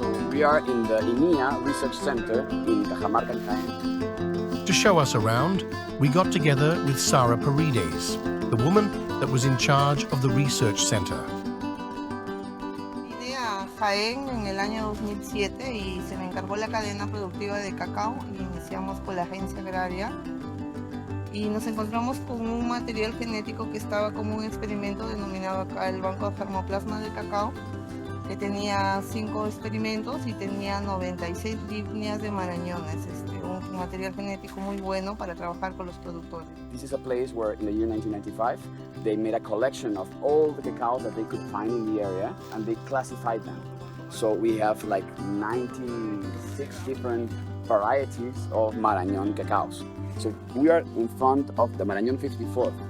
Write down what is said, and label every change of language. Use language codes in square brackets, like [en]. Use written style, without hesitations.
[en] We are in the INIA Research Center in Cajamarca, Jaén. To show us around, we got together with Sara Paredes, the woman that was in charge of the research center. [es] Vine a Jaén en el año 2007 y se me encargó la cadena productiva de cacao y iniciamos con la agencia agraria y nos encontramos con un material genético que estaba como un experimento denominado acá el Banco de Germoplasma de Cacao, que tenía 5 experimentos y tenía 96 líneas de marañones, un material genético muy bueno para trabajar con los productores. [en] This is a place where in the year 1995 they made a collection of all the cacaos that they could find in the area and they classified them. So we have like 96 different varieties of Marañón cacaos. So we are in front of the Marañón 54.